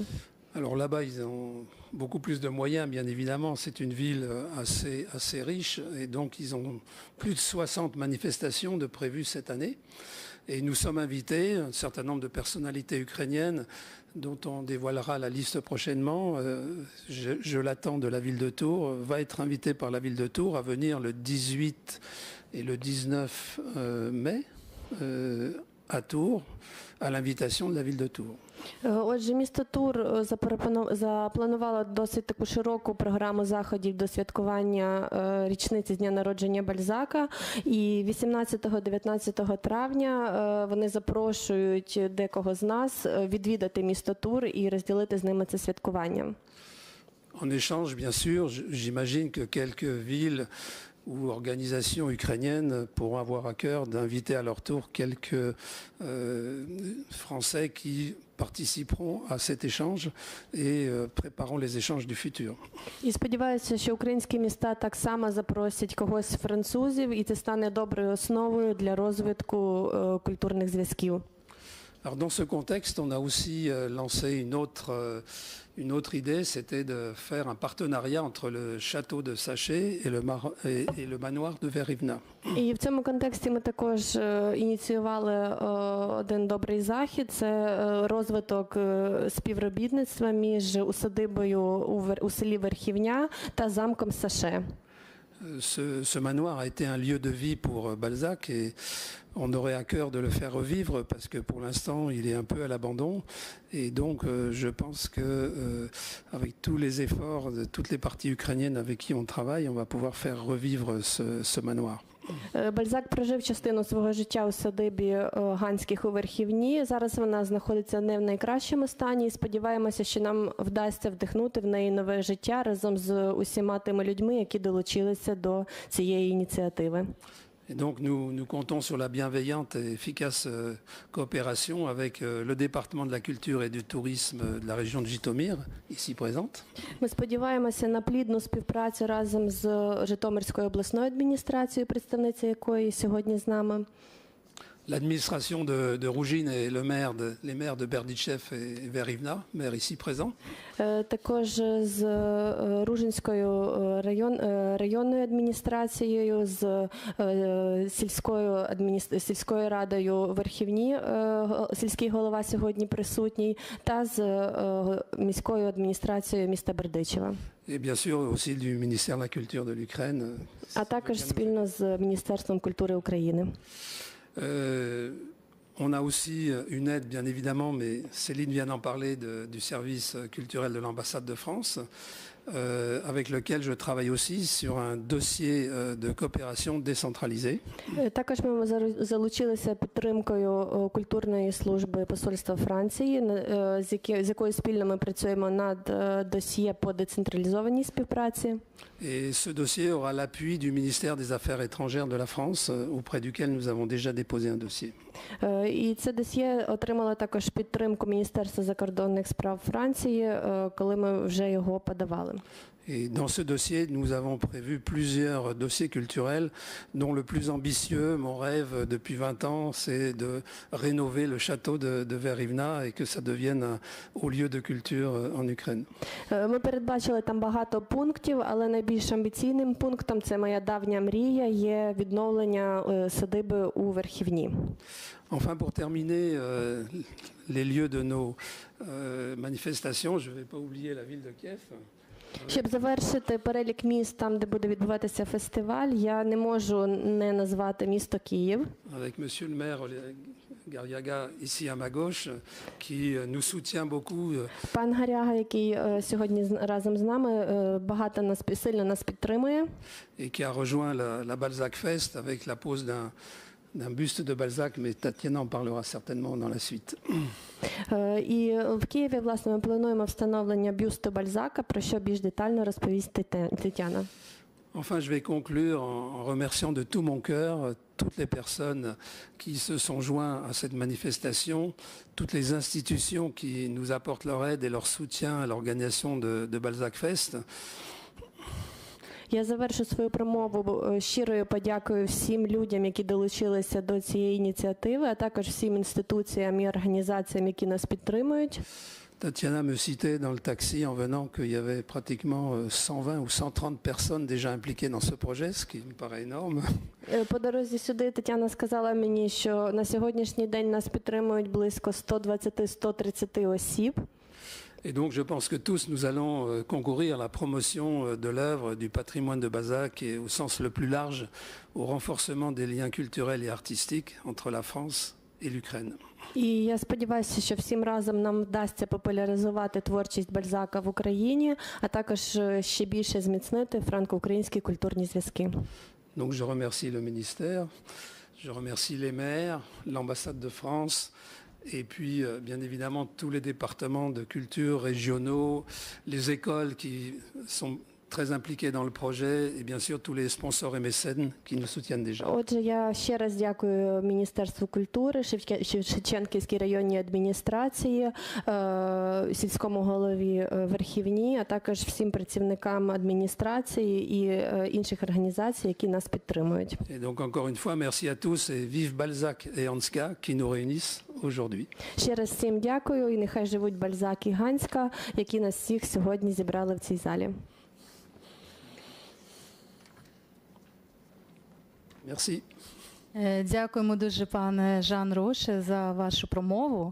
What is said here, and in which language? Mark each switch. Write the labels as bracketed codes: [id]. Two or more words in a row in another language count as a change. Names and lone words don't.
[fr] Alors là-bas, ils ont beaucoup plus de moyens, bien évidemment. C'est une ville assez riche, et donc ils ont plus de 60 manifestations de prévues cette année. Et nous sommes invités, un certain nombre de personnalités ukrainiennes dont on dévoilera la liste prochainement. Je l'attends de la ville de Tours, va être invité par la ville de Tours à venir le 18 et le 19 mai à Tours, à l'invitation de la ville de Tours. [uk] Отже, місто Тур запланувало досить таку широку програму заходів до святкування річниці з дня народження Бальзака. І 18-19 травня вони запрошують декого з нас відвідати місто Тур і розділити з ними це святкування. [fr] En échange, bien sûr, j'imagine que quelques villes ou organisations ukrainiennes pourront avoir à cœur d'inviter à leur tour quelques Français qui participeront à cet échange et prépareront les échanges du futur. [uk] І сподіваюся, що українські міста так само запросять когось з французів, і це стане доброю основою для розвитку культурних зв'язків. [fr] Alors dans ce contexte, on a aussi lancé une autre idée, c'était de faire un partenariat entre le château de Sachet et le manoir de Verivna. [uk] І в цьому контексті ми також ініціювали один добрий захід. Це розвиток співробітництва між усадибою у селі Верхівня та замком Саше. [fr] Ce manoir a été un lieu de vie pour Balzac et on aurait à cœur de le faire revivre parce que pour l'instant il est un peu à l'abandon et donc je pense que avec tous les efforts de toutes les parties ukrainiennes avec qui on travaille, on va pouvoir faire revivre ce manoir. [uk] Бальзак прожив частину свого життя у садибі Ганських у Верхівні. Зараз вона знаходиться не в найкращому стані і сподіваємося, що нам вдасться вдихнути в неї нове життя разом з усіма тими людьми, які долучилися до цієї ініціативи. [fr] Et donc nous comptons sur la bienveillante et efficace coopération avec le département de la culture et du tourisme de la région de Житомир, ici présente. [uk] Ми сподіваємося на плідну співпрацю разом з Житомирською обласною адміністрацією, представниця якої сьогодні з нами. [fr] L'administration de Rougine et les maires de Berdichev et Verivna, maires ici présents. [uk] Також з Ружинською районною адміністрацією, з сільською радою Верхівні, сільський голова сьогодні присутній, та з міською адміністрацією міста Бердичева. [fr] Et bien sûr aussi du ministère de la Culture de l'Ukraine. [uk] А також спільно з Міністерством культури України. [fr] On a aussi une aide, bien évidemment, mais Céline vient d'en parler, du service culturel de l'ambassade de France, avec lequel je travaille aussi sur un dossier de coopération décentralisée. [uk] Також ми залучилися підтримкою культурної служби посольства Франції, з якою спільно ми працюємо над досьє по децентралізованій співпраці. [fr] Et ce dossier aura l'appui du ministère des Affaires étrangères de la France, auprès duquel nous avons déjà déposé un dossier. [uk] І це досьє отримало також підтримку Міністерства закордонних справ Франції, коли ми вже його подавали. [fr] Et dans ce dossier, nous avons prévu plusieurs dossiers culturels, dont le plus ambitieux, mon rêve depuis 20 ans, c'est de rénover le château de Verivna et que ça devienne un haut lieu de culture en Ukraine. [uk] Ми передбачили там багато пунктів, але найбільш амбіційним пунктом, це моя давня мрія, є відновлення садиби у Верхівні. [fr] Enfin, pour terminer les lieux de nos manifestations, je ne vais pas oublier la ville de Kiev. [uk] Щоб завершити перелік міст там, де буде відбуватися фестиваль, я не можу не назвати місто Київ. [fr] Avec monsieur le maire Garriaga, ici à ma gauche, qui nous soutient beaucoup. [uk] Пан Гаряга, який сьогодні разом з нами, багато нас, сильно нас підтримує. [fr] Et qui a rejoint la Balzac Fest avec la pose d'un buste de Balzac, mais Tatiana en parlera certainement dans la suite. [uk] І в Києві, власне, ми плануємо встановлення бюсту Бальзака, про що більш детально розповість Тетяна. [fr] Enfin, je vais conclure en remerciant de tout mon cœur toutes les personnes qui se sont joints à cette manifestation, toutes les institutions qui nous apportent leur aide et leur soutien à l'organisation de Balzac Fest. [uk] Я завершу свою промову щирою подякою всім людям, які долучилися до цієї ініціативи, а також всім інституціям і організаціям, які нас підтримують. [fr] Tatiana me citait dans le taxi en venant qu'il y avait pratiquement 120 ou 130 personnes déjà impliquées dans ce projet, ce qui me paraît énorme. [uk] По дорозі сюди Тетяна сказала мені, що на сьогоднішній день нас підтримують близько 120-130 осіб. [fr] Et donc je pense que tous nous allons concourir à la promotion de l'œuvre, du patrimoine de Balzac et au sens le plus large au renforcement des liens culturels et artistiques entre la France et l'Ukraine. [uk] І я сподіваюся, що всім разом нам вдасться популяризувати творчість Бальзака в Україні, а також ще більше зміцнити франко-українські культурні зв'язки. [fr] Donc je remercie le ministère, je remercie les maires, l'ambassade de France, et puis bien évidemment tous les départements de culture régionaux, les écoles qui sont très impliqués dans le projet et bien sûr tous les sponsors et mécènes qui nous soutiennent déjà. [uk] Отже, я ще раз дякую Міністерству культури, Шевченківській районній адміністрації, сільському голові Верхівні, а також всім працівникам адміністрації і інших організацій, які нас підтримують. [fr] Et donc encore une fois, merci à tous et vive Balzac et Hanska qui nous réunissent aujourd'hui. [uk] Ще раз всім дякую і нехай живуть Бальзак і Ганська, які нас всіх сьогодні зібрали в цій залі. [fr] Merci. [uk] Дякуємо дуже, пане Жан Роше, за вашу промову.